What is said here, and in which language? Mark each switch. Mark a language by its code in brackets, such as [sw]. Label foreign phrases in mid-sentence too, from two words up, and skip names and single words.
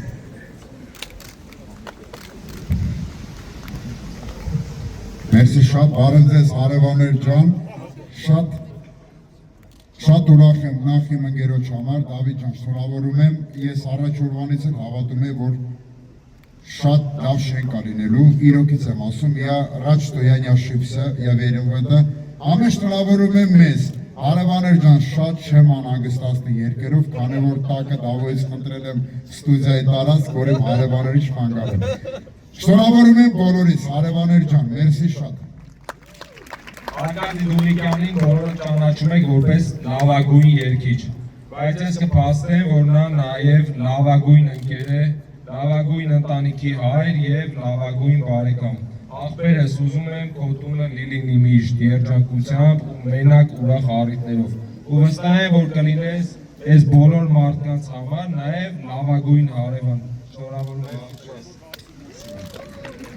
[hy] Մերսի շատ բարև ձեզ հարևաններ ջան շատ ուրախ եմ նախ իմ ընկերոջ համար Դավիթ ջան շնորհավորում եմ ես առաջ օրվանից էլ հավատում եմ որ շատ լավ շենք է լինելու իրոքից եմ ասում [ru] я рад что я не ошибся я верю в это [hy] ամեն շնորհավորում եմ մեզ Հարևաներ ջան, շատ չեմ անհանգստացնի երկերով, քանի որ տակը դավոյից խնդրել եմ ստուդիայի տարածք, որ իմ հարևաների չխանգարեմ։ Շնորհավորում եմ բոլորից, հարևաներ ջան, մերսի շատ։ Արկադի Դումիկյանին բոլորը ճանաչում եք որպես լավագույն երգիչ, բայց ես կփաստեմ, որ նա նաև լավագույն ընկեր է, լավագույն ընտանիքի հայր եւ լավագույն բարեկամ։ Ախպերս ուզում եմ քո տունը լինի միշտ երջանկությամբ ու մենակ ուրախ առիթներով։ Ու վստահ եմ, որ կլինես այս բոլոր մարդկանց համար նաև լավագույն հարևան։ Շնորհավորում եմ։